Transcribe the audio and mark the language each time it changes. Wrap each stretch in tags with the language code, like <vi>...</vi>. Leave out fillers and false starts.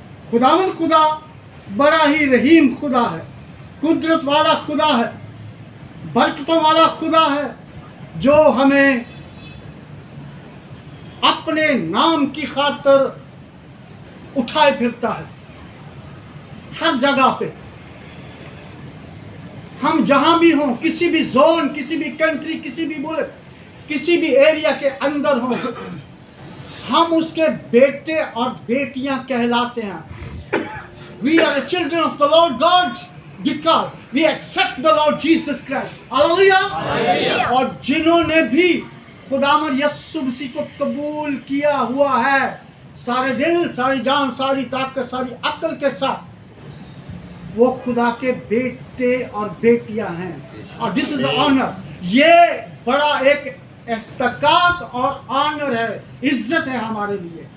<hi>खुदावंद खुदा बड़ा ही रहीम खुदा है, कुदरत वाला खुदा है, बरकतों वाला खुदा है, जो हमें अपने नाम की खातिर उठाए फिरता है हर जगह पे। हम जहां भी हों, किसी भी जोन, किसी भी कंट्री, किसी भी मुल्क, किसी भी एरिया के अंदर हों, हम उसके बेटे और बेटियां कहलाते हैं।</hi> <en>We are the children of the Lord God because we accept the Lord Jesus Christ. Hallelujah.</en> <hi>और जिन्होंने भी खुदावंद यीशु मसीह को कबूल किया हुआ है सारे दिल, सारी जान, सारी ताकत, सारी अक्ल के साथ, वो खुदा के बेटे और बेटियां हैं। और</hi> <en>this is honour,</en> <hi>ये बड़ा एक इस्तकाक और ऑनर है, इज्जत है हमारे लिए।</hi>